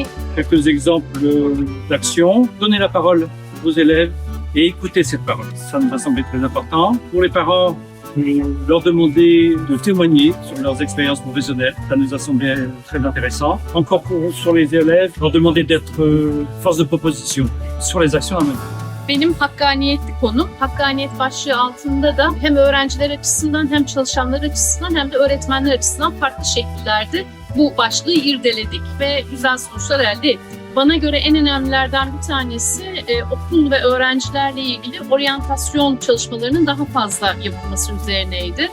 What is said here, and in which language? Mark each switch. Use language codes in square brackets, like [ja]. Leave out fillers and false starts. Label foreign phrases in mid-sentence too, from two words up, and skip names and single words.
[fr] Quelques exemples d'action. Donner la parole aux élèves et écouter cette parole. Ça nous a semblé très important. Pour les parents, leur demander de témoigner sur leurs expériences professionnelles. Ça nous a semblé très intéressant. Encore sur les élèves, leur demander d'être force de proposition sur les actions à mener. [tr] Benim hakkaniyetli konum, hakkaniyet başlığı altında da hem öğrenciler açısından hem çalışanlar açısından hem de öğretmenler açısından farklı şekillerde bu başlığı irdeledik ve güzel sonuçlar elde ettik. Bana göre en önemlilerden bir tanesi okul ve öğrencilerle ilgili oryantasyon çalışmalarının daha fazla yapılması üzerineydi.